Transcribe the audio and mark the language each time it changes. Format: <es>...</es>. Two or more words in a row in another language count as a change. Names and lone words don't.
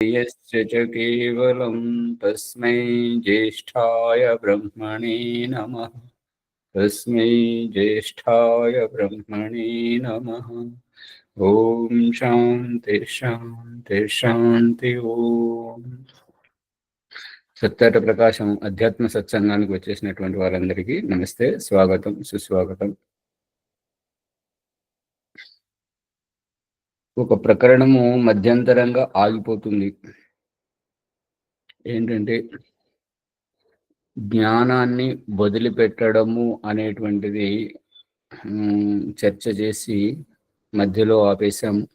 <sa>यस्य च केवलं तस्मै ज्येष्ठाय ब्रह्मणे नमः। तस्मै ज्येष्ठाय ब्रह्मणे नमः। ओम शांति शांति शांति ओम।</sa> <te>సత్యట ప్రకాశం అధ్యాత్మ సత్సంగానికి వచ్చేసినటువంటి వారందరికీ నమస్తే, స్వాగతం, సుస్వాగతం. ఒక ప్రకరణము మధ్యంతరంగా ఆగిపోతుంది. ఏంటంటే జ్ఞానాన్ని వదిలిపెట్టడము అనేటువంటిది చర్చ చేసి మధ్యలో ఆపేశాం.</te>